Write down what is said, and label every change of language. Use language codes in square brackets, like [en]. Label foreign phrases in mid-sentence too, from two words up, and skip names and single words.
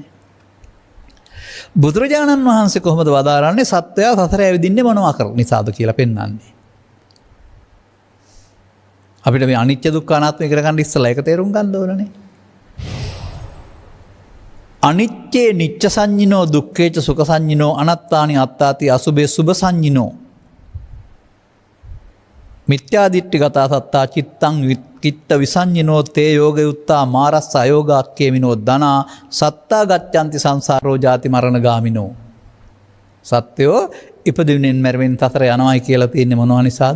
[si] බුදුරජාණන් වහන්සේ කොහොමද වදාරන්නේ සත්වයා සසර ඇවිදින්නේ මොනවා කර නිසාද කියලා පෙන්වන්නේ. අපිට මේ අනිත්‍ය දුක්ඛ අනාත්ම ඉගෙන ගන්න ඉස්සලා ඒක තේරුම් ගන්න ඕනනේ. [pi] අනිච්චේ නිච්ච සංඤිනෝ දුක්ඛේච සුඛ සංඤිනෝ අනත්තානි අත්තාති අසුභේ සුභ සංඤිනෝ මිත්‍යා දිට්ඨි ගතා සත්තා චිත්තං කිත්ත විසඤ්ඤිනෝ තේ යෝග යුත්තා මාරස්ස අයෝගාක්කේමිනෝ දනා සත්තා ගච්ඡanti සංසාරෝ ජාති මරණ ගාමිනෝ. [si] සත්‍යෝ ඉපදෙමින් මැරෙමින් සතර යනවායි කියලා තියෙන්නේ මොනවා නිසාද?